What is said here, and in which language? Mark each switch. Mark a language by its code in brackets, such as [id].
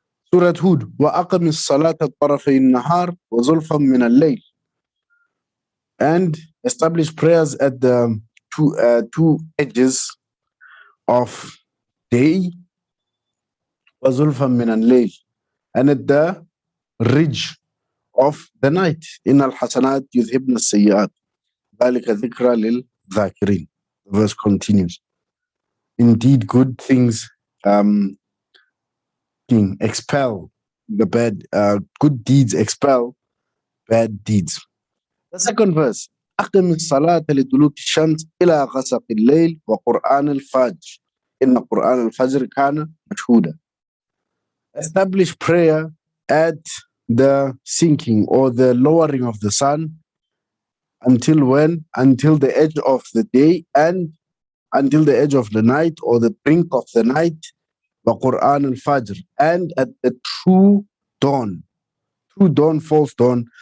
[ar] Surah Hud, وَأَقَمِ الصَّلَاةَ طَرَفَيِ النَّهَارِ وَزُلْفًا مِنَ اللَّيْلِ. [en] And establish prayers at the two edges of day, [ar] وَزُلْفًا مِنَ اللَّيْلِ, [en] and at the ridge of the night. [ar] إِنَّ الْحَسَنَاتِ يُذْهِبْنَ السَّيِّئَاتِ ذَلِكَ ذِكْرَى لِلذَّاكِرِينَ. [en] The verse continues. Indeed, good things expel the bad, good deeds expel bad deeds. The second verse, [ar] أقم الصلاة لدلوك الشمس إلى غسق الليل وقرآن الفجر إن قرآن الفجر كان مشهودا. [en] Establish prayer at the sinking or the lowering of the sun. Until when? Until the edge of the day and until the edge of the night or the brink of the night. Qur'an al-Fajr, and at the true dawn, false dawn.